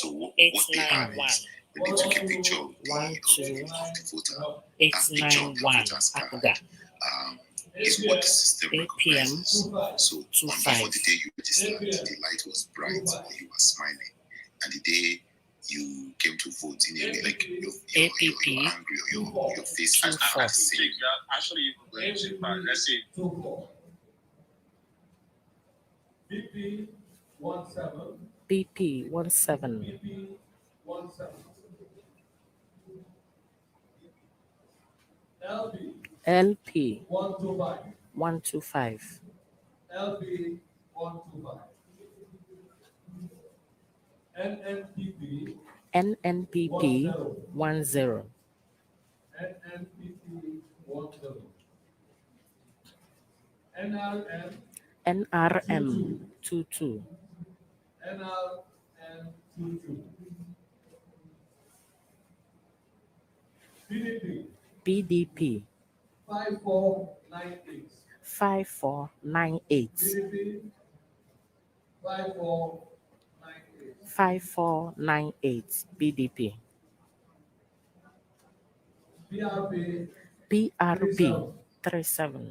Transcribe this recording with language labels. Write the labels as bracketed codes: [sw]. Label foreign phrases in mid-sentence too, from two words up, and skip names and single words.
[en] So what they have is when they took a picture of the voter, that picture of the voter's card is what the system recognizes. So on the day you registered, the light was bright or you were smiling, and the day you came to vote in a way like you're angry or your face is same. Actually, let's say BP 17. LP 125. LP 125. NNPP 10. NNPP 10. NRM 22. NRM 22. PDP 5498. 5498. PDP 5498. 5498 PDP. PRP 37.